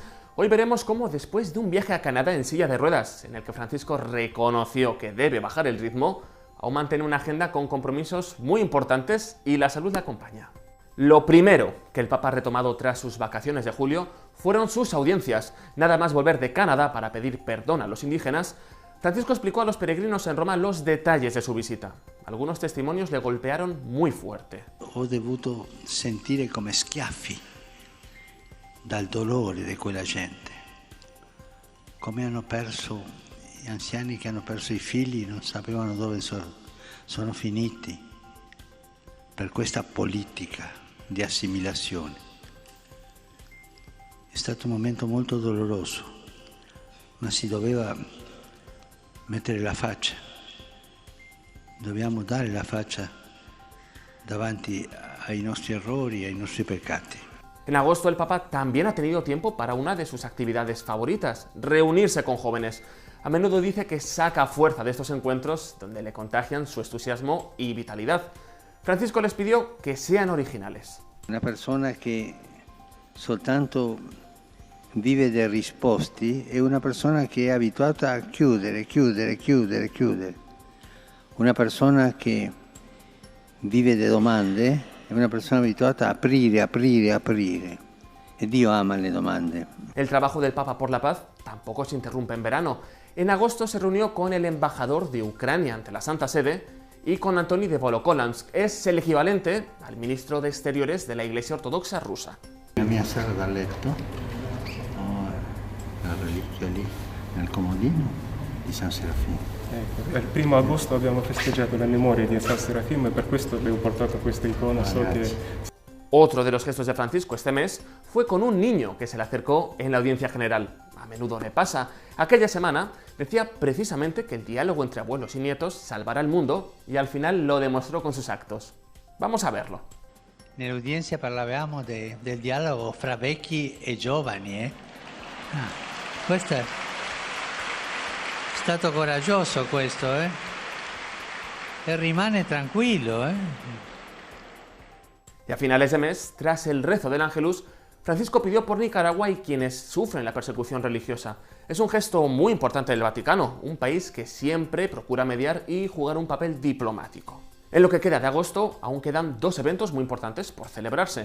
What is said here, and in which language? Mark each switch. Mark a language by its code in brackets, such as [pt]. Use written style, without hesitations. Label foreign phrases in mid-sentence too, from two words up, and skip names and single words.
[es] Hoy veremos cómo después de un viaje a Canadá en silla de ruedas, en el que Francisco reconoció que debe bajar el ritmo, aún mantiene una agenda con compromisos muy importantes y la salud le acompaña. Lo primero que el Papa ha retomado tras sus vacaciones de julio fueron sus audiencias. Nada más volver de Canadá para pedir perdón a los indígenas, Francisco explicó a los peregrinos en Roma los detalles de su visita. Algunos testimonios le golpearon muy fuerte. [it] Ho dovuto sentire come schiaffi dal dolore di quella gente, come hanno perso Gli anziani che hanno perso i figli non sapevano dove sono finiti per questa politica di assimilazione. È stato un momento molto doloroso, ma si doveva mettere la faccia. Dobbiamo dare la faccia davanti ai nostri errori, ai nostri peccati. [es] En agosto el Papa también ha tenido tiempo para una de sus actividades favoritas, reunirse con jóvenes. A menudo dice que saca fuerza de estos encuentros donde le contagian su entusiasmo y vitalidad. Francisco les pidió que sean originales. [it] Una persona che soltanto vive dei risposti è una persona che è abituata a chiudere. Una persona che vive de domande è una persona abituata a aprire. E Dio ama le domande. [es] El trabajo del Papa por la Paz tampoco se interrumpe en verano. En agosto se reunió con el embajador de Ucrania ante la Santa Sede y con Antoni de Volokolamsk. Es el equivalente al ministro de Exteriores de la Iglesia Ortodoxa rusa. [it] La mia sala da letto ho la reliquia lì nel comodino di San Serafino. Ecco, il 1 agosto abbiamo festeggiato la memoria di San Serafino e per questo abbiamo portato questa icona. [es] Otro de los gestos de Francisco este mes fue con un niño que se le acercó en la audiencia general. A menudo le pasa. Aquella semana decía precisamente que el diálogo entre abuelos y nietos salvará el mundo y al final lo demostró con sus actos. Vamos a verlo. [it] Nell'udienza parlavamo del dialogo fra vecchi e giovani. Questo è stato coraggioso questo, E rimane tranquillo, [es] Y a finales de mes, tras el rezo del Ángelus, Francisco pidió por Nicaragua y quienes sufren la persecución religiosa. Es un gesto muy importante del Vaticano, un país que siempre procura mediar y jugar un papel diplomático. En lo que queda de agosto, aún quedan dos eventos muy importantes por celebrarse.